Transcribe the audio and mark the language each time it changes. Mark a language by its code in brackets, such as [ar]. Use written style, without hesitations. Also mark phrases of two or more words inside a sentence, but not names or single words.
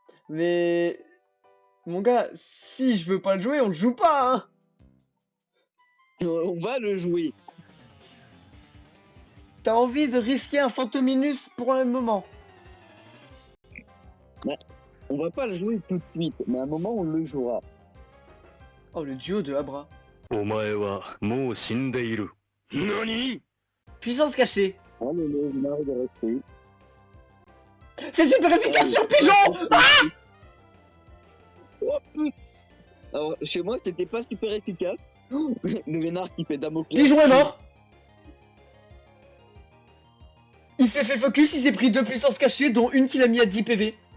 [fr] Mais mon gars, si je veux pas le jouer, on le joue pas, hein. On va le jouer. T'as envie de risquer un Fantominus pour un moment. On va pas le jouer tout de suite, mais à un moment, on le jouera. Oh, le duo de Abra. [ja] お前はもう死んでいる。何？ [fr] Puissance cachée. Oh, le lézard de rester. C'est super efficace sur Pigeon. Oh, putain. Alors, chez moi, c'était pas super efficace. Le vénard qui fait Damoclès. Pigeon est mort. Il s'est fait focus, il s'est pris 2 puissances cachées, dont une qu'il a mis à 10 PV.